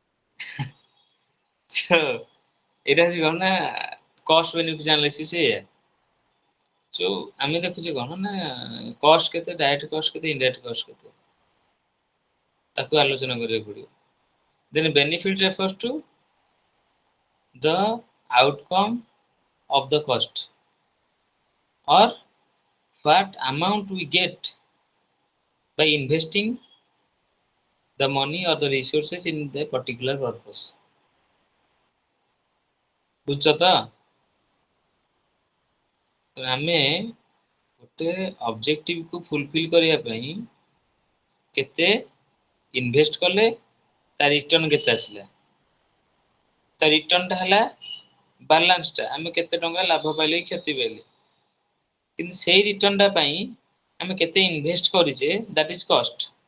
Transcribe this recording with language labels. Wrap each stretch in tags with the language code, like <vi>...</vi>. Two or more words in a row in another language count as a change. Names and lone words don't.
<or>ଏଇଟା ହଉଛି କଣ ନା</or> <en>cost benefit analysis</en> <or>ଏଇଆ ଯୋଉ ଆମେ ଦେଖୁଛେ କଣ ନା କଷ୍ଟ କେତେ</or> <en>direct cost</en> <or>କେତେ</or> <en>indirect cost</en> <or>କେତେ ତାକୁ ଆଲୋଚନା କରିବାକୁ ପଡିବ</or> <en>then benefit refers to the outcome of the cost or what amount we get by investing the money or the resources in the particular purpose</en> <or>ବୁଝଛ ତ ଆମେ ଗୋଟେ ଅବଜେକ୍ଟିଭ କୁ ଫୁଲଫିଲ କରିବା ପାଇଁ କେତେ ଇନଭେଷ୍ଟ କଲେ ତା ରିଟର୍ନ କେତେ ଆସିଲା ତା ରିଟର୍ନ ଟା ହେଲା ବାଲାନ୍ସ ଟା ଆମେ କେତେ ଟଙ୍କା ଲାଭ ପାଇଲେ କ୍ଷତି ପାଇଲେ କିନ୍ତୁ ସେଇ ରିଟର୍ନ ଟା ପାଇଁ ଆମେ କେତେ ଇନଭେଷ୍ଟ କରିଛେ</or> <en>that is cost</en>